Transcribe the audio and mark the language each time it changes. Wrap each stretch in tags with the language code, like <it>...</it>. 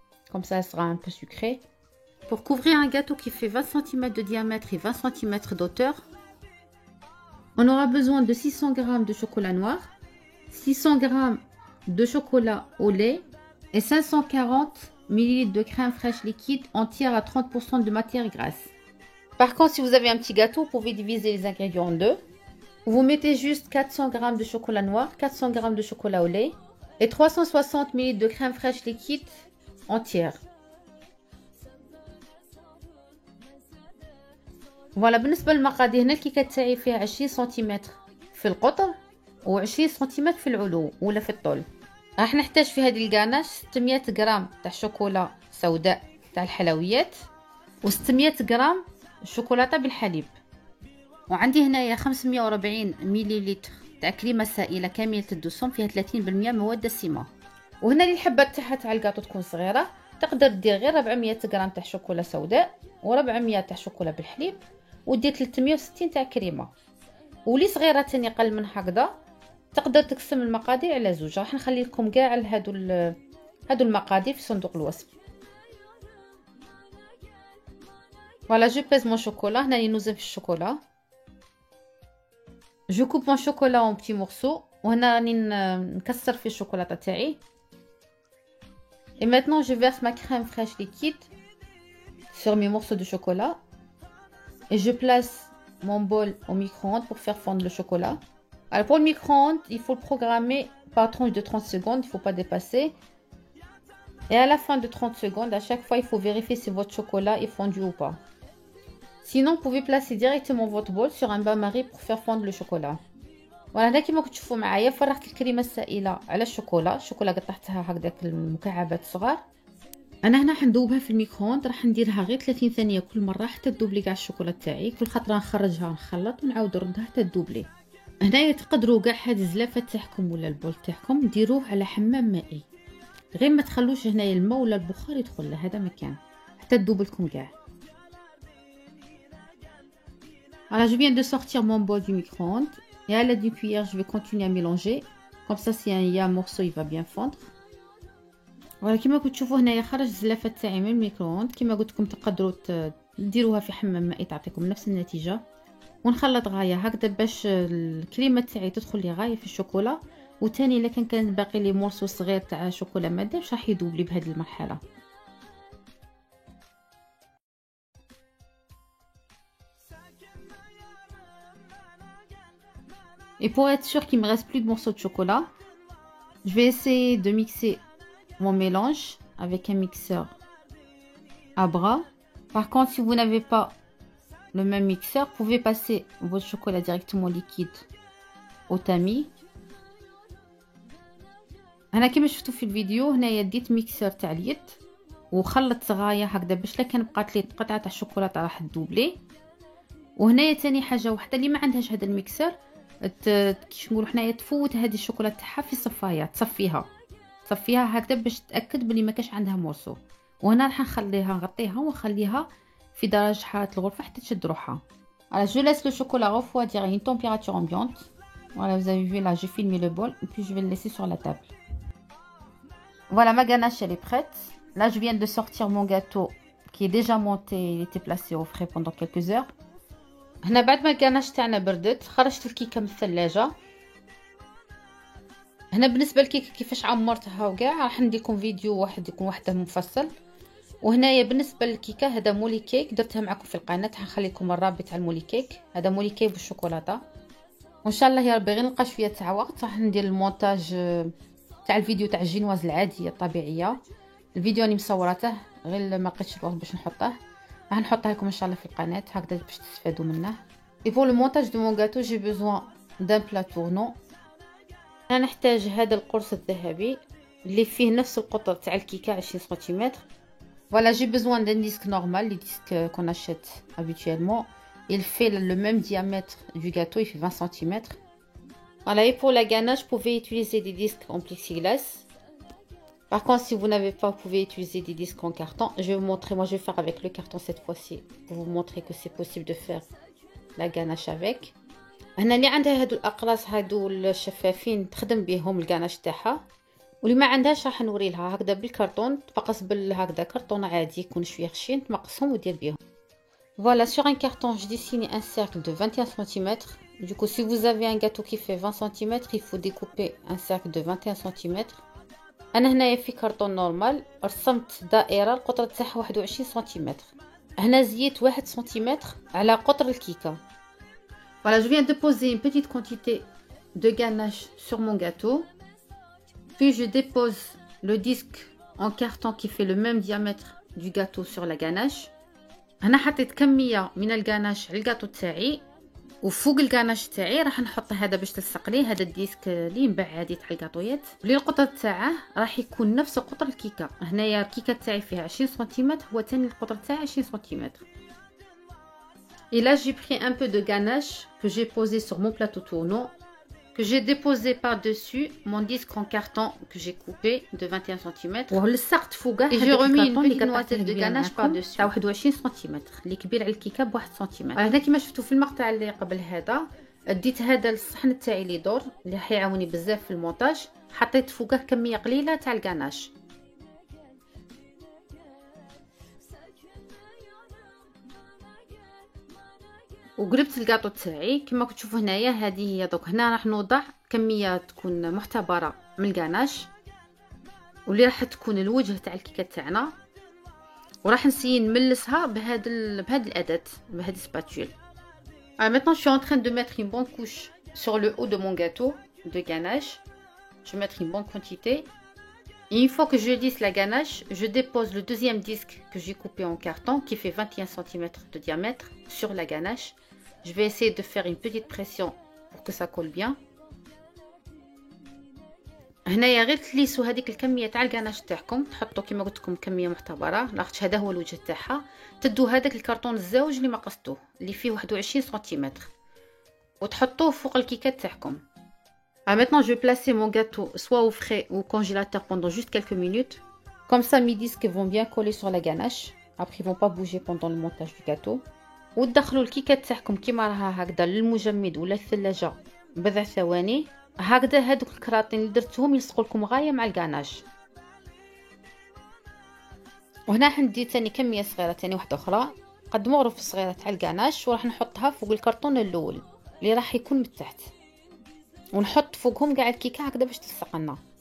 <fr>Comme ça, elle sera un peu sucrée. Pour couvrir un gâteau qui fait 20 cm de diamètre et 20 cm d'auteur, on aura besoin de 600 g de chocolat noir, 600 g de chocolat au lait et 540 ml de crème fraîche liquide entière à 30% de matière grasse. Par contre, si vous avez un petit gâteau, vous pouvez diviser les ingrédients en deux. Vous mettez juste 400 g de chocolat noir, 400 g de chocolat au lait et 360 ml de crème fraîche liquide entière.</fr> <ar>Voilà, بالنسبة للمقادير هنا الكيكة تاعي فيها 20 سنتيمتر في القطر و20 سنتيمتر في العلو ولا في الطول. راح نحتاج في هذه الغاناش 600 غرام تاع شوكولا سوداء تاع الحلويات و600 غرام شوكولاته بالحليب وعندي هنايا 540 مليلتر تاع كريمه سائله كامله الدسم فيها 30% مواد دسمه. وهنا اللي الحبه تاعها تاع الكاطو تكون صغيره تقدر دير غير 400 غرام تاع شوكولا سوداء و400 تاع شوكولا بالحليب ودير 360 تاع كريمه. ولي صغيره تاني قل من هكذا تقدر تقسم المقادير على زوج. راح نخلي لكم كاع هادو المقادير في صندوق الوصف.</ar> <fr>Voilà, je pèse mon chocolat.</fr> <ar>هنا راني نوزن في الشوكولا.</ar> <fr>Je coupe mon chocolat en petits morceaux.</fr> <ar>وهنا راني نكسر في الشوكولاته تاعي.</ar> <fr>Et maintenant je verse ma crème fraîche liquide sur mes morceaux de chocolat. Et je place mon bol au micro-ondes pour faire fondre le chocolat. Alors pour le micro-ondes, il faut le programmer par tranche de 30 secondes, il ne faut pas dépasser. Et à la fin de 30 secondes, à chaque fois, il faut vérifier si votre chocolat est fondu ou pas. Sinon, vous pouvez placer directement votre bol sur un bain-marie pour faire fondre le chocolat.</fr> <ar>Voilà, هنا كيما كتشوفوا معايا فرغت الكريمه السائله على الشوكولا قطعتها هكذاك المكعبات الصغار. انا هنا حندوبها في الميكرووند راح نديرها غير 30 ثانيه كل مره حتى تذوب لي كاع الشوكولا تاعي. كل خطره نخرجها نخلط ونعاود نردها حتى تذوب لي. هنايا تقدروا كاع هاد الزلافه تاعكم ولا البول تاعكم ديروه على حمام مائي غير ما تخلوش هنايا الماء ولا البخار يدخل له هذا مكان حتى تذوب لكم كاع.</ar> <fr>Alors je viens de sortir mon bol du micro-ondes et à l'aide d'une cuillère je vais continuer à mélanger comme ça si il y a un morceau il va bien fondre.</fr> <ar>Voilà كما كتشوفوا هنايا خرج الزلافه تاعي من الميكرووند. كما قلت لكم تقدروا ديروها في حمام مائي تعطيكم نفس النتيجه. ونخلط غايه هكذا باش الكريمه تاعي تدخل لي غايه في الشوكولا. وثاني الا كان باقي لي مورسو صغير تاع شوكولا ما دابش راح يذوب لي بهذه المرحله.</ar> <fr>Et pour être sûr qu'il me reste plus de morceaux de chocolat, je vais essayer de mixer mon mélange avec un mixeur à bras. Par contre, si vous n'avez pas le même mixeur, vous pouvez passer votre chocolat directement liquide au tamis.</fr> <ar>هنا كما شفتوا في الفيديو هنايا ديت ميكسر تاع اليد وخلطت غايه هكذا باش لا كان بقات لي قطعه تاع الشوكولاته راح تذوب لي. وهنايا ثاني حاجه وحده اللي ما عندهاش هذا الميكسر كيش نقولوا حنايا تفوت هذه الشوكولاته تاعها في الصفايه تصفيها هكذا باش تاكد بلي ما كاش عندها مورسو. وهنا راح نخليها نغطيها ونخليها في درجه حراره الغرفه حتى تشد روحها.</ar> <fr>Alors je laisse le chocolat refroidir à une température ambiante. Voilà, vous avez vu là, j'ai filmé le bol et puis je vais le laisser sur la table. Voilà, ma ganache elle est prête. Là, je viens de sortir mon gâteau qui est déjà monté, il était placé au frais pendant quelques heures.</fr> <ar>هنا بعد ما الكناش تاعنا بردت خرجت الكيكه من الثلاجه. هنا بالنسبه للكيكه كيفاش عمرتها وكاع راح نديكم فيديو واحد يكون وحده مفصل. وهنايا بالنسبه للكيكه هذا مولي كيك درتها معكم في القناه حنخلي لكم الرابط تاع المولي كيك. هذا مولي كيك بالشوكولاته وان شاء الله يا ربي غير نلقى شويه تاع وقت راح ندير المونتاج تاع الفيديو تاع الجينواز العاديه الطبيعيه. الفيديو راني مصورته غير ما لقيتش الوقت باش نحطه، راح نحطها لكم ان شاء الله في القناه هكذا باش تستفادوا منه.</ar> <fr>اي بور لو مونتاج دو مون غاتو جي بيزوان دان بلا تورنون.</fr> <ar>انا نحتاج هذا القرص الذهبي اللي فيه نفس القطر تاع الكيكه 20 سنتيمتر.</ar> <fr>Voilà, j'ai besoin d'un disque normal, les disques qu'on achète habituellement. Il fait le même diamètre du gâteau, il fait 20 cm. Voilà, et pour la ganache, vous pouvez utiliser des disques en plexiglas. Par contre, si vous n'avez pas, vous pouvez utiliser des disques en carton. Je vais vous montrer, moi je vais faire avec le carton cette fois-ci, pour vous montrer que c'est possible de faire la ganache avec.</fr> <ar>هنا اللي عندها هادو الأقراص هادو الشفافين تخدم بهم الجاناش تاعها، واللي ما عندهاش راح نوري لها هكذا بالكرتون، تقص هكذا كرتون عادي يكون شويه خشين، تمقصهم ودير بيهم.</ar> <fr>Voilà, sur un carton, je dessine un cercle de 21 cm. Du coup, si vous avez un gâteau qui fait 20 cm, il faut découper un cercle de 21 cm.</fr> <ar>أنا هنايا في كرتون نورمال رسمت دائرة القطر تاعها 21 سم. هنا زيدت 1 سم على قطر الكيكة.</ar> <fr>Voilà, je viens de poser une petite quantité de ganache sur mon gâteau. Puis je dépose le disque en carton qui fait le même diamètre du gâteau sur la ganache.</fr> <ar>هنا حطيت كميه من الجاناش على الجاتو تاعي، وفوق الجاناش تاعي راح نحط هذا باش تلصق ليه هذا الديسك اللي من عادي تاع الجاتويات، اللي القطر تاعه راح يكون نفس قطر الكيكه. هنايا الكيكه تاعي فيها 20 سنتيمتر، هو ثاني القطر تاعي 20 سنتيمتر.</ar> <fr>Et là j'ai pris un peu de ganache que j'ai posé sur mon plateau tournant, que j'ai déposé par-dessus mon disque en carton que j'ai coupé de 21 cm. Et j'ai remis une petite noisette de ganache par-dessus.</fr> <ar>21 cm اللي كبير على الكيكه ب 1 سم. هنا كيما شفتوا في المقطع اللي قبل هذا اديت هذا الصحن تاعي لي دور اللي حيعاوني بزاف في المونتاج، حطيت فوقه كميه قليله تاع الغاناش. وقلبت الكاطو تاعي كما كتشوفوا هنايا. هذه هي دوك هنا راح نوضع كميه تكون معتبره من الغاناش واللي راح تكون الوجه تاع الكيكه تاعنا، وراح نسيي نملسها بهذا الاداه بهذه السباتول.</ar> <fr>Maintenant je suis en train de mettre une bonne couche sur le haut de mon gâteau de ganache. Je vais mettre une bonne quantité. Et une fois que je lisse la ganache, je dépose le deuxième disque que j'ai coupé en carton qui fait 21 cm de diamètre sur la ganache. Je vais essayer de faire une petite pression pour que ça colle bien.</fr> <ar>هنايا غير تليسوا هذيك الكميه تاع الغاناش تاعكم، تحطوا كما قلت لكم كميه معتبره لاخاطش هذا هو الوجه تاعها. تدوا هذاك الكرتون الزاوج اللي ما قصتوه اللي فيه 21 سنتيمتر وتحطوه فوق الكيكه تاعكم.</ar> <fr>Maintenant je vais placer mon gâteau soit au frais ou au congélateur pendant juste quelques minutes. Comme ça mes disques vont bien coller sur la ganache. Après ils vont pas bouger pendant le montage du gâteau.</fr> <ar>وتدخلوا الكيكه تاعكم كيما راها هكذا للمجمد ولا الثلاجه بضع ثواني هكذا. هذوك الكراطين اللي درتهم يلصقوا لكم غايه مع الغاناش. وهنا حندي ثاني كميه صغيره ثاني واحده اخرى قد مغرف صغيره تاع الغاناش، وراح نحطها فوق الكرتون الاول اللي راح يكون من تحت، ونحط فوقهم كاع الكيكه هكذا باش تلصق لنا.</ar>